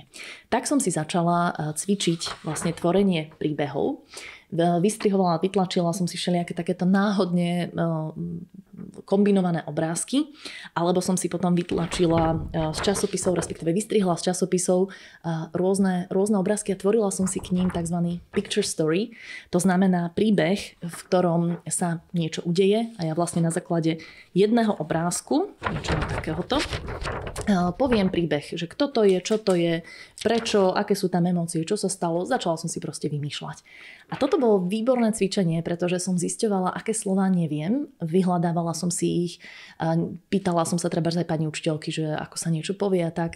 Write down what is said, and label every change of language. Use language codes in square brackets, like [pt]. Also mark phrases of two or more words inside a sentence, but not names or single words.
[sk] Tak som si začala cvičiť vlastne tvorenie príbehov. Vystrihovala, vytlačila som si všelijaké takéto náhodne kombinované obrázky, alebo som si potom vytlačila z časopisov, respektíve vystrihla z časopisov rôzne obrázky a tvorila som si k ním tzv. [en] Picture story. [sk] To znamená príbeh, v ktorom sa niečo udeje a ja vlastne na základe jedného obrázku, niečo takéhoto, poviem príbeh, že kto to je, čo to je, prečo, aké sú tam emócie, čo sa stalo. Začala som si proste vymýšľať. A toto bolo výborné cvičenie, pretože som zisťovala, aké slová neviem, vyhľadávala som si ich, pýtala som sa treba aj pani učiteľky, že ako sa niečo povie a tak.